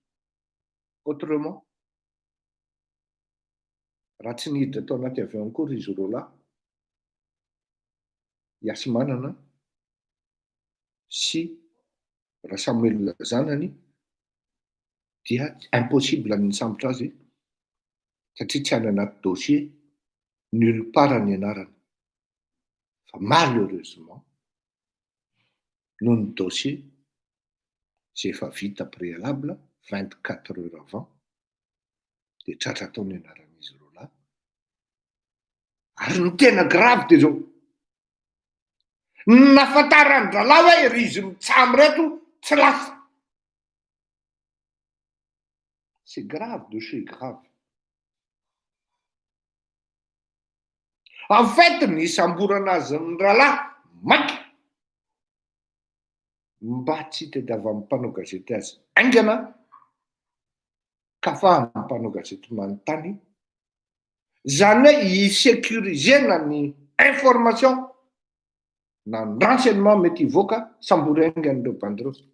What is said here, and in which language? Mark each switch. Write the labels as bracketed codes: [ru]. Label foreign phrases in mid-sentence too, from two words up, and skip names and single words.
[mg] Autrement, raha tsy niditra tao anaty avion kory izy roa lahy, Yasimanana sy Rasamuel zanany, dia impossible ny sambotra azy satria tsy any anaty [fr] dossier nulle part [mg] ny anarany. Fa malheureusement noho ny dossier zay efa vita [fr] préalable 24 heures avant [mg] dia tratra tao ny anaran'izy roa lahy. Ary ny tena grave dia zao nafantarany ralahy hoe ry izy mitsamy reto tsy lasa. [fr] C'est grave de chez grave. En fait, [mg] ny samborana azy ny ralahy maiky mba tsy tediavan'ny mpanao gazety azy aingana ka fa mpanao gazety manontany zany hoe hisécurisena ny information na ny renseignement mety hivoaka sambory aingan'ireo bandereo.